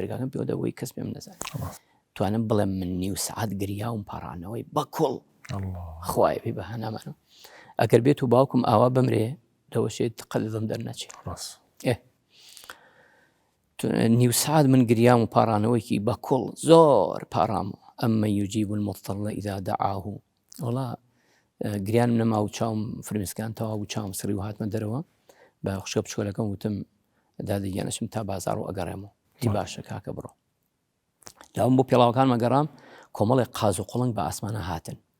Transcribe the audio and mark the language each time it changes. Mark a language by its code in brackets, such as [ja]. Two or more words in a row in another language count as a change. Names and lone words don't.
[ckb] دەرگاکەم پێوەدەوەی کەس پێم نەزانێت توانم بڵێم من نیو سعات گریاوم پاڕانەوەی بە کۆڵ خوایە پێی بەها نامانەوە ئەگەر بێت و باوکم ئاوا بمرێ لەوەشێت قەلزم دەرنەچێت نیو سعات من گریام و پارانەوەیکی بە کوڵ زۆر پارام ئەمە [ar] یوجیب المضطر إذا دعاه [ckb] وڵا گریانم نەما و چاوم فرمێسکان تەواو و چاوم سڕی و هاتمە دەرەوە بە خوشکە بچکۆلەکەم وتم دادەگیانەچم تا بازار و ئەگەڕێمەوە دی باشە کاکە بڕۆ لاوم بۆ پێڵاوەکان مەگەڕام کۆمەڵێک قاز و قوڵنگ بە ئاسمانە هاتن